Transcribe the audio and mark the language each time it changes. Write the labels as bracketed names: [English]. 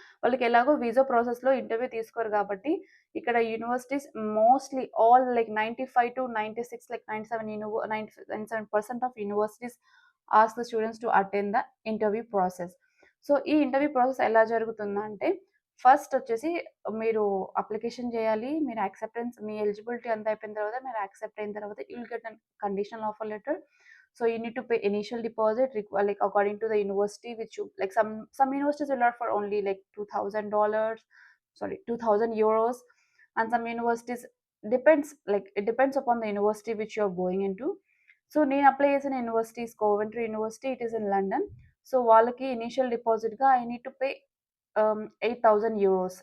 [Telugu] వాళ్ళకి ఎలాగో వీసా ప్రాసెస్‌లో ఇంటర్వ్యూ తీసుకోరు కాబట్టి, [English] ఇక్కడ universities mostly all like 95-96 like 97% of universities ask the students to attend the interview process. [Telugu] So ఈ ఇంటర్వ్యూ ప్రాసెస్ ఎలా జరుగుతుందంటే, ఫస్ట్ వచ్చేసి మీరు అప్లికేషన్ చేయాలి. మీరు యాక్సెప్టెన్స్ మీ ఎలిజిబిలిటీ అంతా అయిపోయిన తర్వాత మీరు యాక్సెప్ట్ అయిన తర్వాత [English] You will get unconditional offer letter. So you need to pay initial deposit like according to the university which you like some universities will offer only like $2,000, sorry, 2,000 euros, and some universities depends like it depends upon the university which you're going into. [Telugu] So నేను apply చేసిన universities Coventry university [English] It is in London. [Telugu] So వాళ్ళకి initial డిపాజిట్‌గా [English] I need to pay [Telugu] 8,000 euros.